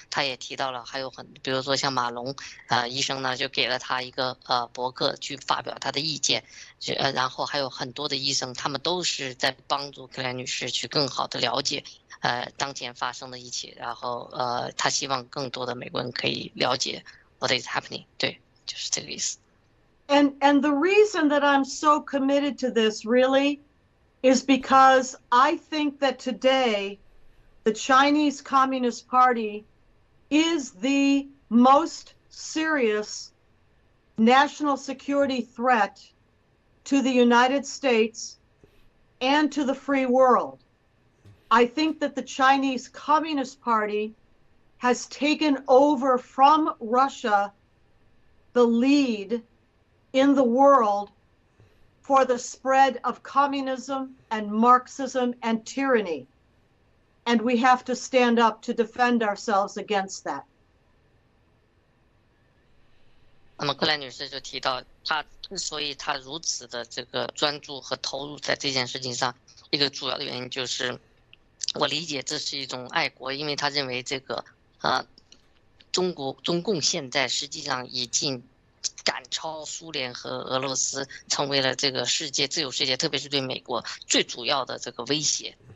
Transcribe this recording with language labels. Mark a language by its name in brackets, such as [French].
[Chinese] 他也提到了还有比如说像马龙医生呢，就给了他一个博客去发表他的意见。然后还有很多的医生，他们都是在帮助克莱女士去更好的了解当前发生的一切。然后他希望更多的美国人可以了解 [English] what is happening。 [Chinese] 对。就是这个意思。 [English] And the reason that I'm so committed to this really is because I think that today the Chinese Communist Party is the most serious national security threat to the United States and to the free world. I think that the Chinese Communist Party has taken over from Russia the lead in the world for the spread of communism and Marxism and tyranny. And we have to stand up to defend ourselves against that. [Chinese] 那么克莱女士就提到，她之所以她如此的这个专注和投入在这件事情上，一个主要的原因就是，我理解这是一种爱国，因为她认为这个中共现在实际上已经赶超苏联和俄罗斯，成为了这个自由世界，特别是对美国最主要的这个威胁。